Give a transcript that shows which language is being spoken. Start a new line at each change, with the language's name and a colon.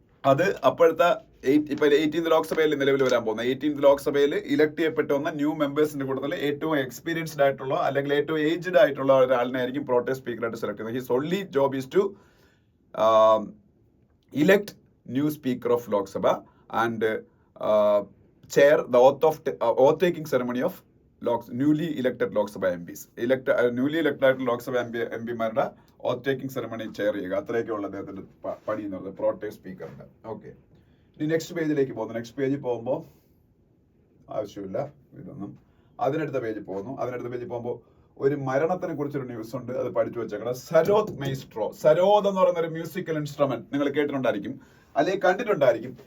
Malayalam: അത് അപ്പോഴത്തെ ഇപ്പൊ 18th ലോക്സഭയിൽ നിലവിൽ വരാൻ പോകുന്ന 18th ലോക്സഭയിൽ ഇലക്ട് ചെയ്യപ്പെട്ട വന്ന ന്യൂ മെമ്പേഴ്സിന്റെ കൂട്ടത്തിൽ ഏറ്റവും എക്സ്പീരിയൻസ്ഡ് ആയിട്ടുള്ള അല്ലെങ്കിൽ ഏറ്റവും ഏജ്ഡ് ആയിട്ടുള്ള ഒരാളിനായിരിക്കും പ്രോടൈം സ്പീക്കറായിട്ട് സെലക്ട് ചെയ്യുന്നത്.
English: His only job is to elect new speaker of Lok Sabha and chair the oath taking ceremony of newly elected Lok Sabha MPs.
Malayalam: Newly elected Lok Sabha MPമാരുടെ oath taking ceremony chair ചെയ്യുക. അത്രയൊക്കെയുള്ള അദ്ദേഹത്തിന്റെ പണി എന്ന് പറയുന്നത് pro tem സ്പീക്കറിന്റെ. Okay, ഇനി next പേജിലേക്ക് പോകുന്നു. Next പേജിൽ പോകുമ്പോൾ ആവശ്യമില്ല ഇതൊന്നും. അതിനടുത്ത പേജിൽ പോകുമ്പോൾ ഒരു മരണത്തിനെ കുറിച്ചൊരു ന്യൂസ് ഉണ്ട്, അത് പഠിച്ചു വെച്ചേക്കണം. സരോദ് മെയ്സ്ട്രോ. സരോദ് എന്ന് പറയുന്ന ഒരു മ്യൂസിക്കൽ ഇൻസ്ട്രുമെന്റ് നിങ്ങൾ കേട്ടിട്ടുണ്ടായിരിക്കും, അല്ലെങ്കിൽ കണ്ടിട്ടുണ്ടായിരിക്കും.